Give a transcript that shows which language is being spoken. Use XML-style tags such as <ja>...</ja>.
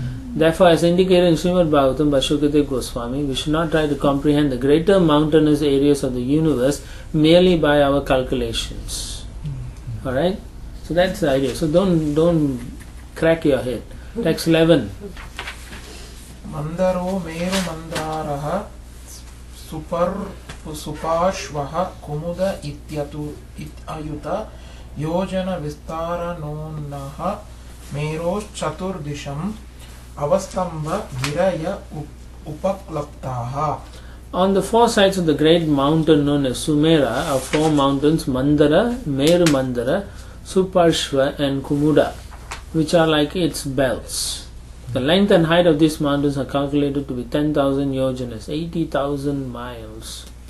<en>Therefore, as indicated in Srimad Bhagavatam by Shukadev Goswami, we should not try to comprehend the greater mountainous areas of the universe merely by our calculations. Alright? So that's the idea. So don't crack your head. Text 11.</en> <sa>Mandaro meru mandaraha सुपार्श्वः कुमुद इत्ययुत योजन विस्तारणोन्नः मेरोश्चतुर्दिशम् अवस्तम्भ गिरय उपक्लप्ताः.</sa> <en>On the four sides of the great mountain known as Sumera are four mountains, Mandara, Meru Mandara, Suparshva and Kumuda, which are like its belts. The length and height of these mountains are calculated to be 10,000 yojanas, 80,000 miles.</en>